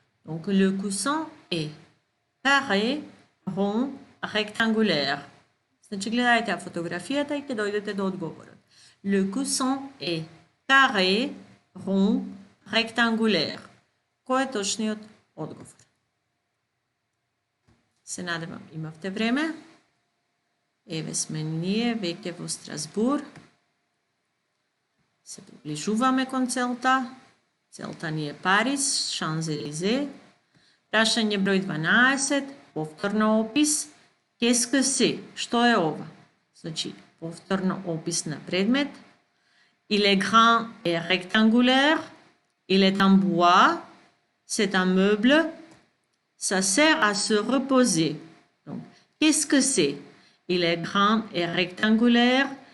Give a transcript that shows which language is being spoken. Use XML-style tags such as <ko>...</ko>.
<fr>Donc, le coussin est carré, rond, rectangulaire.</fr> <mk>Значи, гледајте фотографијата и ќе дојдете до одговорот.</mk> <fr>Le coussin est carré, rond, rectangulaire.</fr> <mk>Кој е точниот одговор? Се надевам, имавте време. Еве сме ние, веќе во Страсбур. Се приближуваме кон целта. Целта ни е Париз, Шанзелизе. Прашање број 12, повторно опис.</mk> <fr>Qu'est-ce que c'est?</fr> <mk>Што е ова? Значи, повторно опис на предмет.</mk> <fr>Il est grand et rectangulaire. Il est en bois. C'est un meuble. Ça sert à se reposer. Donc, qu'est-ce que c'est? Il est grand et rectangulaire.</fr>